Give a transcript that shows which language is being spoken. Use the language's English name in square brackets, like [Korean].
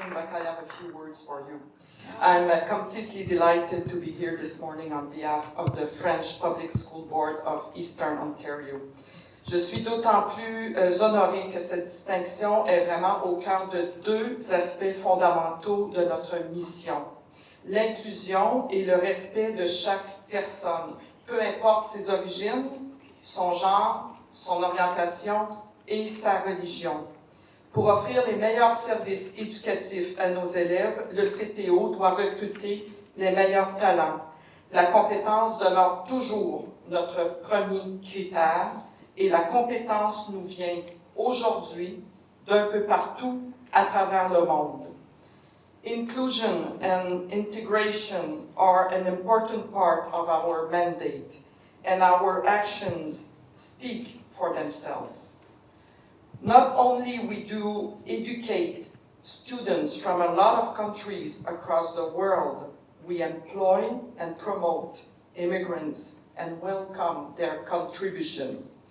[English] fact, I have a few words for you. I'm completely delighted to be here this morning on behalf of the French Public School Board of Eastern Ontario. [French] Je suis d'autant plus honorée que cette distinction est vraiment au cœur de deux aspects fondamentaux de notre mission. L'inclusion et le respect de chaque personne, peu importe ses origines, son genre, son orientation et sa religion. Pour offrir les meilleurs services éducatifs à nos élèves, le CPO doit recruter les meilleurs talents. La compétence demeure toujours notre premier critère et la compétence nous vient aujourd'hui d'un peu partout à travers le monde. [English] Inclusion and integration are an important part of our mandate, and our actions speak for themselves. Not only we do educate students from a lot of countries across the world, we employ and promote immigrants and welcome their contribution.